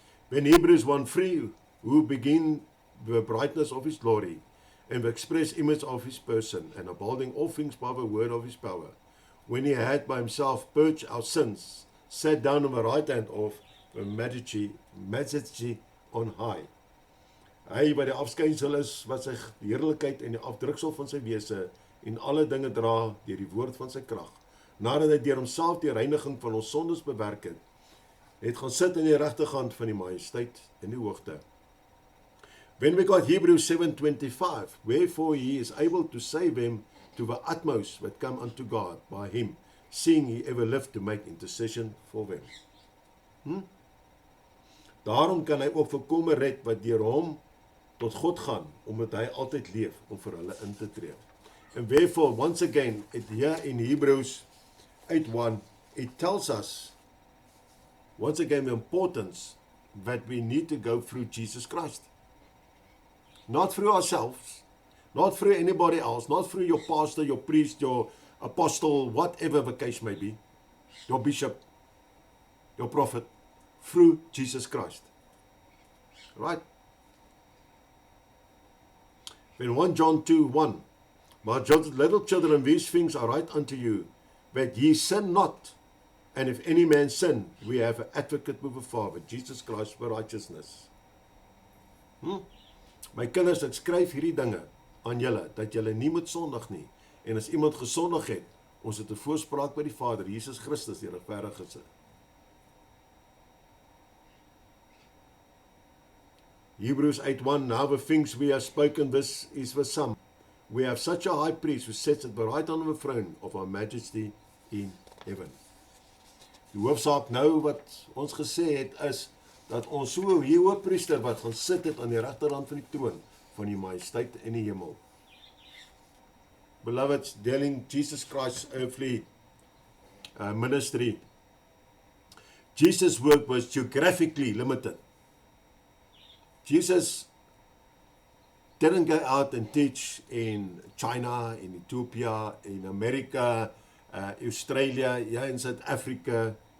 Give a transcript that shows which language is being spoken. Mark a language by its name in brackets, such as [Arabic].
[English] When Hebrews 1:3, who begin the brightness of his glory, and the express image of his person, and upholding all things by the word of his power, when he had by himself purged our sins, sat down on the right hand of the majesty on high. [Afrikaans] Hy wat die afskynsel is, wat sy heerlikheid en die afdruksel van sy wese en alle dinge dra deur die woord van sy krag, nadat hy deur homself die reiniging van ons sondes bewerk het gaan sit in die regterkant van die majesteit in die hoogte. [English] When we got Hebrews 7:25, wherefore he is able to save them to the utmost that come unto God by him, seeing he ever lived to make intercession for them. [Afrikaans] Daarom kan hy ook volkome red wat deur hom tot God gaan, omdat hy altyd leef om vir hulle in te tree. [English] And therefore, once again, here in Hebrews 8:1, it tells us, once again, the importance that we need to go through Jesus Christ. Not through ourselves, not through anybody else, not through your pastor, your priest, your apostle, whatever the case may be, your bishop, your prophet, through Jesus Christ. Right? In 1 John 2:1, my little children, these things are right unto you, that ye sin not. And if any man sin, we have an advocate with the Father, Jesus Christ, for righteousness. [Afrikaans] My kinders, ek skryf hierdie dinge aan julle, dat julle nie moet sondig nie. En as iemand gesondig het, ons het 'n voorspraak by die Vader, Jesus Christus, die regverdige. [English] Hebrews 8:1, now the things we have spoken, this is the sum. We have such a high priest who sits at the right hand of the throne of our majesty in heaven. [Afrikaans] Die hoofsaak nou wat ons gesê het is, dat ons so 'n hoëpriester wat gaan sit het aan die regterhand van die troon van die majesteit in die hemel. [English] Beloved, dealing Jesus Christ's earthly ministry, Jesus' work was geographically limited. Jesus didn't go out and teach in China, in Ethiopia, in America, Australia, in South Africa.